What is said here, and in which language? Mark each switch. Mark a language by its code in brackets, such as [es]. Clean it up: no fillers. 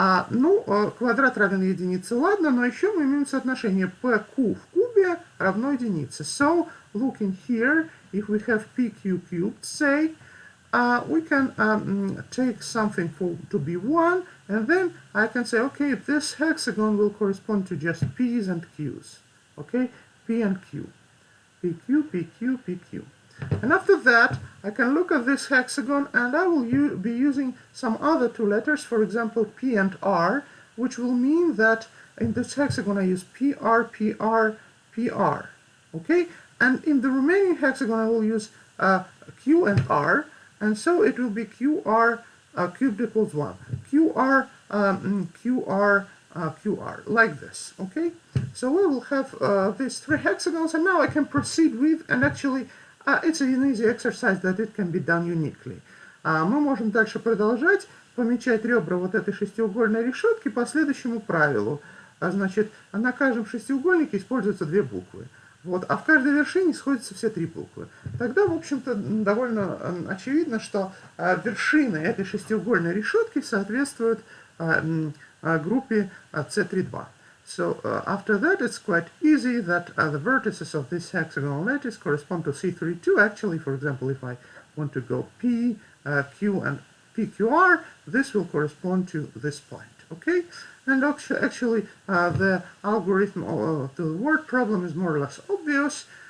[ru] Ну, квадрат равен единице, ладно, но еще мы имеем соотношение PQ в кубе равно единице. [en] So, looking here, if we have PQ cubed, say, we can take something to be 1, and then I can say, okay, this hexagon will correspond to just P's and Q's. Okay, P and Q. PQ, PQ, PQ. And after that, I can look at this hexagon, and I will be using some other two letters, for example, P and R, which will mean that in this hexagon I use PR, PR, PR. Okay? And in the remaining hexagon I will use Q and R, and so it will be QR cubed equals 1. QR, QR, QR, like this. Okay? So we will have these three hexagons, and now I can proceed with, and actually it's an easy exercise that it can be done uniquely. [ru] Мы можем дальше продолжать помечать ребра вот этой шестиугольной решетки по следующему правилу. Значит, на каждом шестиугольнике используются две буквы. Вот, а в каждой вершине сходятся все три буквы. Тогда, в общем-то, довольно очевидно, что вершины этой шестиугольной решетки соответствуют группе C32. [en] So after that, it's quite easy that the vertices of this hexagonal lattice correspond to C32. Actually, for example, if I want to go P, Q, and PQR, this will correspond to this point. Okay? And actually, the algorithm to the word problem is more or less obvious.